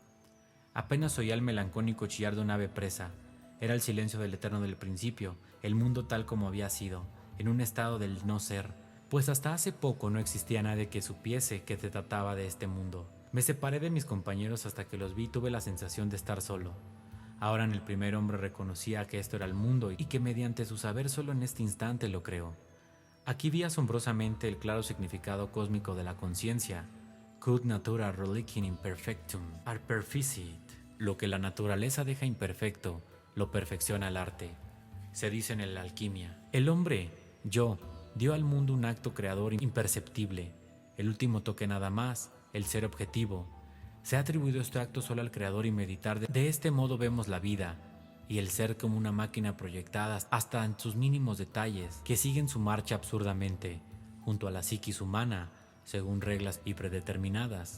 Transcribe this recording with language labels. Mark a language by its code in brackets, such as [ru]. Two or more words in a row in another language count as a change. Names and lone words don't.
[es] Apenas oía el melancólico chillar de un ave presa. Era el silencio del eterno del principio, el mundo tal como había sido, en un estado del no ser, pues hasta hace poco no existía nadie que supiese que se trataba de este mundo. Me separé de mis compañeros hasta que los vi y tuve la sensación de estar solo. Ahora en el primer hombre reconocía que esto era el mundo y que mediante su saber solo en este instante lo creó. Aquí vi asombrosamente el claro significado cósmico de la conciencia. [la] Quod natura reliquim imperfectum arperficit. [es] Lo que la naturaleza deja imperfecto, lo perfecciona el arte. Se dice en la alquimia. El hombre, yo, dio al mundo un acto creador imperceptible, el último toque nada más, el ser objetivo. Se ha atribuido este acto solo al creador y meditar. De este modo vemos la vida y el ser como una máquina proyectada hasta en sus mínimos detalles, que siguen su marcha absurdamente, junto a la psiquis humana, según reglas y predeterminadas.